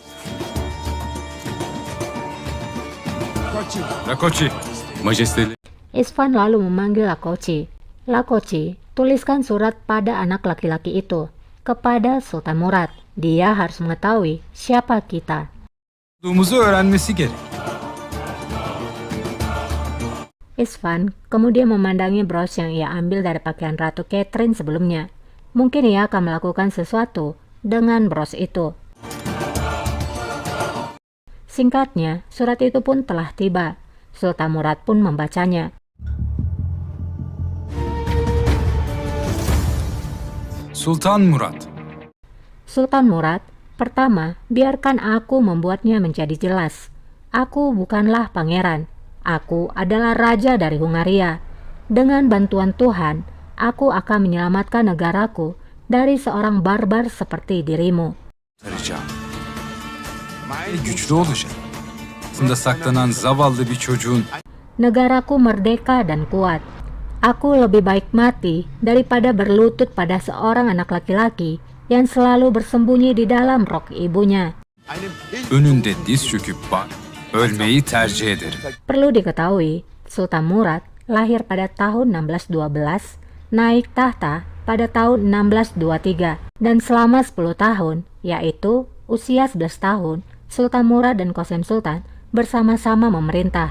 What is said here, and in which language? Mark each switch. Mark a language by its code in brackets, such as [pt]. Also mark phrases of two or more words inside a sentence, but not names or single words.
[tr] Rakoçi, majesteleri. [id] Isvan lalu memanggil Lakoci. Lakoci, tuliskan surat pada anak laki-laki itu kepada Sultan Murad. Dia harus mengetahui siapa kita. [tr] Olduğumuzu öğrenmesi gerek. [id] Isvan kemudian memandangi bros yang ia ambil dari pakaian Ratu Catherine sebelumnya. Mungkin ia akan melakukan sesuatu dengan bros itu. Singkatnya, surat itu pun telah tiba. Sultan Murad pun membacanya. Sultan Murad. Sultan Murad, pertama, biarkan aku membuatnya menjadi jelas. Aku bukanlah pangeran. Aku adalah raja dari Hungaria. Dengan bantuan Tuhan, aku akan menyelamatkan negaraku dari seorang barbar seperti dirimu. [tr] Arayacağım. Güçlü olacak. Aslında saklanan zavallı bir çocuğun [id] Negaraku merdeka dan kuat. Aku lebih baik mati daripada berlutut pada seorang anak laki-laki yang selalu bersembunyi di dalam rok ibunya. [tr] önünde diz çöküp ölmeyi tercih ederim. [id] Perlu diketahui, Sultan Murad lahir pada tahun 1612, naik tahta pada tahun 1623, dan selama 10 tahun, yaitu usia 11 tahun, Sultan Murad dan Qasim Sultan bersama-sama memerintah.